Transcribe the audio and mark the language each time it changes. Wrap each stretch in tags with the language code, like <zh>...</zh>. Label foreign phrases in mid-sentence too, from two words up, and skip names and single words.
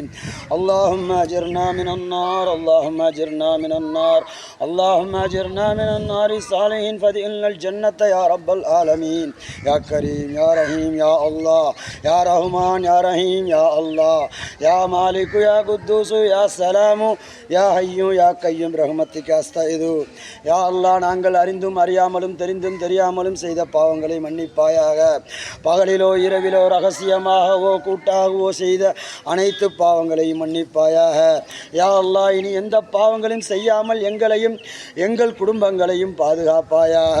<ar>اللهم أجرنا من النار اللهم أجرنا من النار اللهم أجرنا من النار صالحين فادخلنا الجنة يا رب العالمين. يا كريم يا رحيم يا الله يا رحمن يا رحيم يا الله يا مالك يا قدوس يا سلام يا حي يا قيوم برحمتك أستغيث. يا الله</ar> <ta>நாங்கள் அறிந்தும் அறியாமலும் தெரிந்தும் தெரியாமலும் செய்த பாவங்களை மன்னிப்பாயாக. பகலிலோ இரவிலோ ரகசியமாகவோ கூட்டாகவோ செய்த அனைத்து பாவங்களையும் மன்னிப்பாயாக.</ta> <ar>يا الله</ar> <ta>இனி எந்த பாவங்களையும் செய்யாமல் எங்களையும் எங்கள் குடும்பங்களையும் பாதுகாப்பாயாக.</ta>